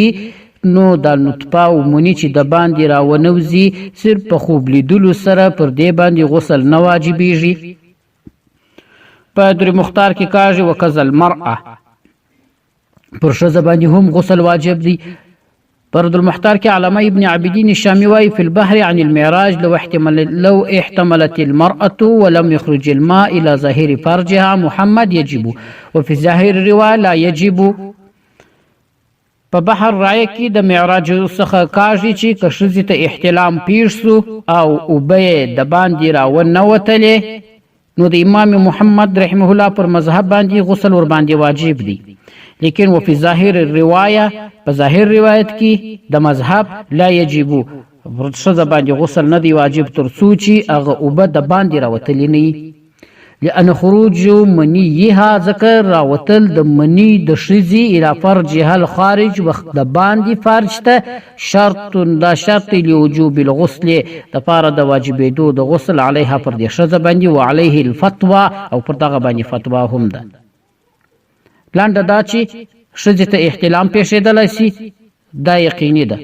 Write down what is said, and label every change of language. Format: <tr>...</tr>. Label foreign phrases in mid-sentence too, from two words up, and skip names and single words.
<ps>نو دا نطفه عموني چې د باندې راونوځي، صرف په خوب لیدلو سره پر دې باندې غسل نه واجبېږي. په در مختار کې کاږي</ps> <ar>وکذا المرأه،</ar> <ps>پر ښځه باندې هم غسل واجب دی. برد المحتار کې علامه ابن عابدین الشامی وایي</ps> <ar>فی البحر عن المعراج لو احتملت المرأة ولم يخرج الماء الى ظاهر فرجها محمد يجب وفي ظاهر الروایه لا يجب.</ar> <ps>په بحر رایه کې د معراج څخه کاږي چې که ښځې ته احتلام پیښ سو او اوبه یې د باندې راونوتلې، نو د امام محمد رحمه الله پر مذهب باندې غسل ورباندې واجب دی. لیکن</ps> <ar>وفي ظاهر الروایه،</ar> <ps>په ظاهر روایت کې د مذهب</ps> <ar>لا یجب،</ar> <ps>ښځه باندې غسل نه دی واجب تر څو چې هغه اوبه د باندې راوتلې نه وي.</ps> <ar>لأن خروج منیها،</ar> <ps>ځکه راوتل د مني د ښځې</ps> <ar>الى فرجها الخارج،</ar> <ps>وخت د باندې فرج ته شرط، دا شرط</ps> <ar>لوجوب الغسل،</ar> <ps>د پاره د واجبېدو د غسل علیها پر دې ښځه باندې،</ps> <ar>وعلیه الفتوى،</ar> <ps>او پر دغه باندې فتوا هم ده. لنډه دا چې ښځې ته احتلام پیښېدلی سي، دا یقیني ده.</ps>